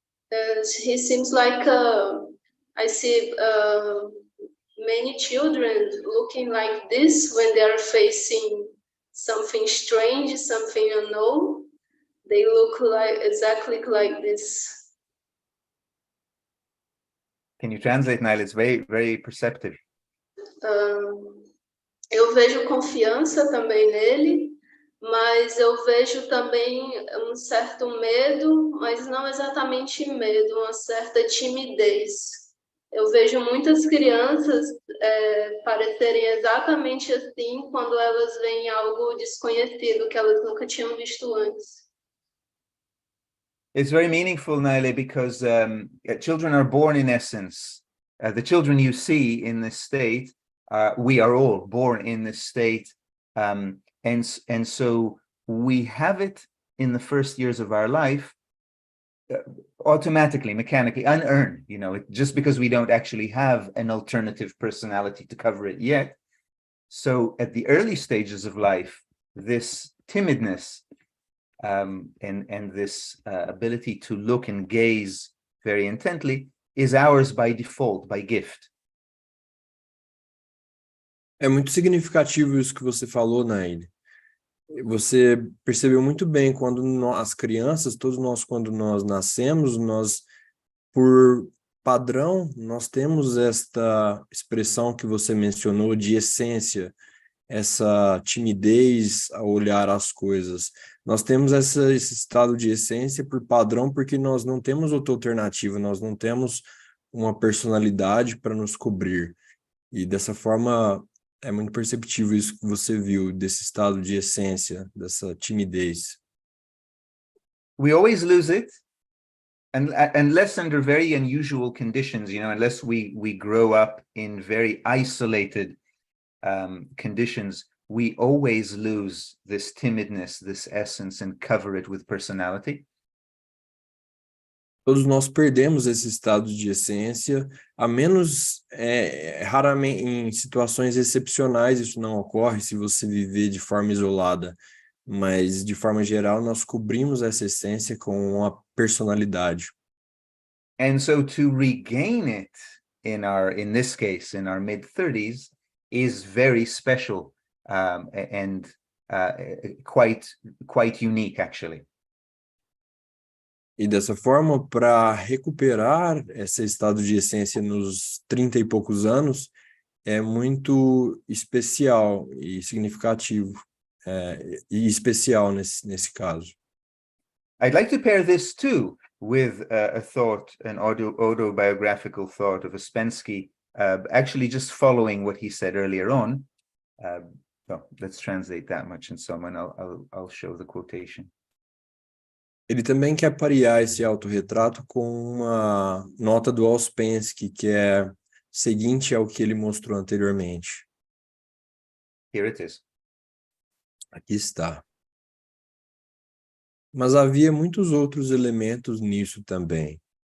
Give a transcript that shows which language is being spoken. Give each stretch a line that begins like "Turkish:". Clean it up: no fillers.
English: And he seems like I see many children looking like this when they are facing something strange, something unknown. They look like exactly like this. Can you translate, Naila? It's very, very perceptive.
Portuguese: Eu vejo confiança também nele, mas eu vejo também um certo medo, mas não exatamente medo, uma certa timidez. Eu vejo muitas crianças parecerem exatamente assim quando elas veem algo desconhecido que elas nunca tinham visto antes.
English: It's very meaningful, Naila, because children are born in essence. The children you see in this state, we are all born in this state. And so we have it in the first years of our life, automatically, mechanically, unearned, just because we don't actually have an alternative personality to cover it yet. So at the early stages of life, this timidness and this ability to look and gaze very intently is ours by default, by gift.
Portuguese: É muito significativo isso que você falou, Naile. Você percebeu muito bem quando as crianças, todos nós, quando nós nascemos, nós, por padrão, nós temos esta expressão que você mencionou de essência, essa timidez ao olhar as coisas. Nós temos esse estado de essência por padrão porque nós não temos outra alternativa, nós não temos uma personalidade para nos cobrir. E dessa forma é muito perceptível isso que você viu, desse estado de essência, dessa timidez.
English: We always lose it, unless under very unusual conditions, unless we grow up in very isolated conditions, we always lose this timidness, this essence, and cover it with personality.
Portuguese: Todos nós perdemos esse estado de essência, a menos raramente em situações excepcionais isso não ocorre se você viver de forma isolada, mas de forma geral nós cobrimos essa essência com a personalidade.
English: And so to regain it in this case, in our mid-30s, is very special and quite unique, actually.
Portuguese: E dessa forma, para recuperar esse estado de essência nos 30 e poucos anos, é muito especial e significativo, e especial nesse caso.
English: I'd like to pair this too with a thought, an autobiographical thought of Ouspensky, actually just following what he said earlier on. So let's translate that much in some, and I'll show the quotation.
Portuguese: Ele também quer parear esse autorretrato com uma nota do Ouspensky, que é seguinte ao que ele mostrou anteriormente.
English: Here it is.
Portuguese: Aqui está. Mas havia muitos outros elementos nisso também.